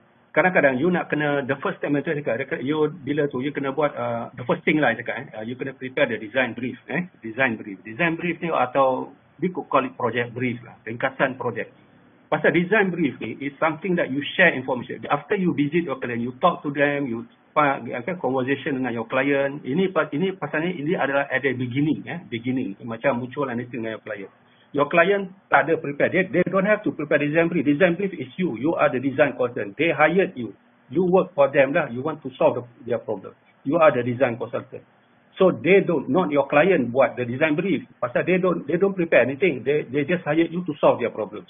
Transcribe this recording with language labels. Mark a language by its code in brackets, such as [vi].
[ms] kadang-kadang [en] you [ms] nak kena, [en] the first time [ms] tu cakap, [en] you [ms] bila tu you kena buat [en] the first thing [ms] lah cakap, [en] you kena prepare the design brief, design brief ni, [ms] atau [en] we could call it project brief lah, [ms] ringkasan project. Pasal [en] design brief ni is something that you share information. After you visit your client, you talk to them, you conversation [ms] dengan [en] your client. [ms] Ini pasalnya ini adalah [en] at the beginning, beginning. [ms] Macam muncul [en] anything [ms] dengan [en] your client. Your client [ms] tak ada [en] prepare. They don't have to prepare design brief. Design brief is you. You are the design consultant. They hired you. You work for them lah. You want to solve their problem. You are the design consultant. So they don't, not your client [ms] buat [en] the design brief. [ms] Pasal [en] they don't prepare anything. They just hired you to solve their problem.